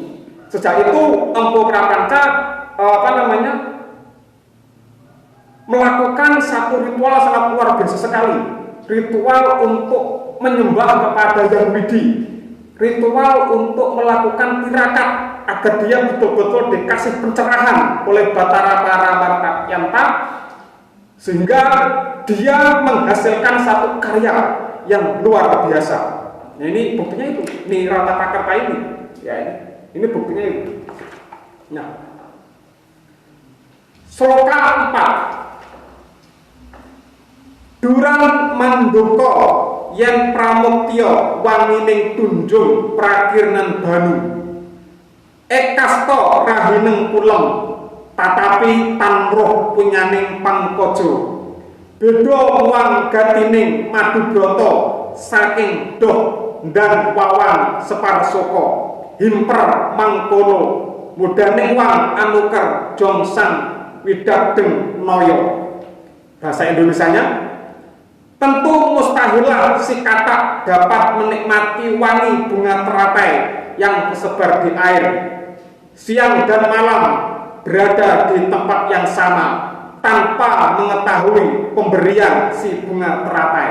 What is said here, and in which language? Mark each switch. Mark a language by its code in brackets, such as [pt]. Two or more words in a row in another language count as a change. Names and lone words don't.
[id] Sejak itu Empu Prapanca melakukan satu ritual sangat luar biasa sekali, ritual untuk menyembah kepada Yang Widi, ritual untuk melakukan tirakat agar dia betul-betul dikasih pencerahan oleh Batara para Martatyanta sehingga dia menghasilkan satu karya yang luar biasa. Nah, ini buktinya itu, Niranta Prakerta ini. Ya, ini buktinya itu. Nah, sloka 4. [kaw] Durang mandoko yen pramuktya wangining tunjung prakirnen banu. Ekasto rahineng kulem tatapi tan roh punyaning pangkojo. Beda wang gatining Madubroto saking doh dan wawan separsoko. Himper mangkono mudaning wang anuker jongsang widagdeng noyo. [id] Bahasa Indonesianya, tentu mustahilah si katak dapat menikmati wangi bunga teratai yang tersebar di air. Siang dan malam berada di tempat yang sama tanpa mengetahui pemberian si bunga teratai.